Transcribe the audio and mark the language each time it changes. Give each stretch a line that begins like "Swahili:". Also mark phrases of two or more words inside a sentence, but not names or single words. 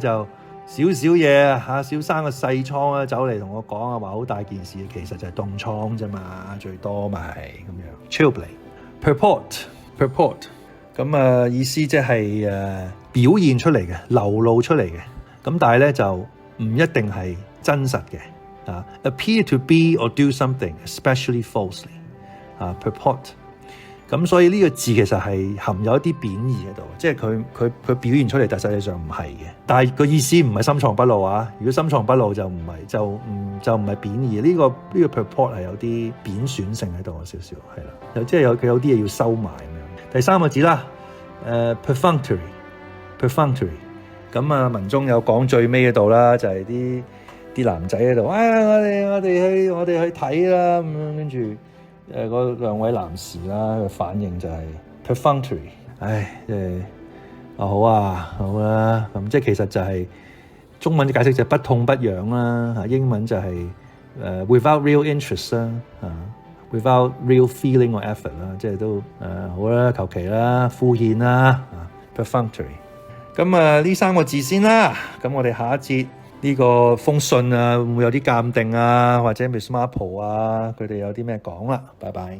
Cantonese: 就少少嘢少生個細瘡走嚟同我講話好大件事，其實就係凍瘡啫嘛，最多咪係咁樣。
English: Chilblain purport
Cantonese: 咁意思即係表現出嚟嘅，流露出嚟嘅。咁但係咧就唔一定係真實嘅
English: appear to be or do something especially falsely purport
Cantonese: 咁所以呢個字其實係含有一啲貶義喺度，即係佢表現出嚟，但實際上唔係嘅。但係個意思唔係深藏不露啊！如果深藏不露就唔係就唔係貶義。呢個 purport 係有啲貶損性喺度少少，係啦，即係有啲嘢要收埋咁樣。第三個字啦，perfunctory。咁啊，文中有講最尾嗰度啦，就係啲男仔喺度，我哋去睇啦咁樣，跟住嗰兩位男士啦嘅反應就係 perfunctory， 即係好啦，咁即係其實就係中文嘅解釋就係不痛不癢啦，英文就係
English: without real interest
Cantonese: 啦，
English: without real feeling or effort
Cantonese: 啦，即係都好啦，求其啦，敷衍啦，perfunctory。咁呢3個字先啦，咁我哋下一節呢個封信啊，會唔會有啲鑑定啊，或者 Miss Marple 啊，佢哋有啲咩講啦？拜拜。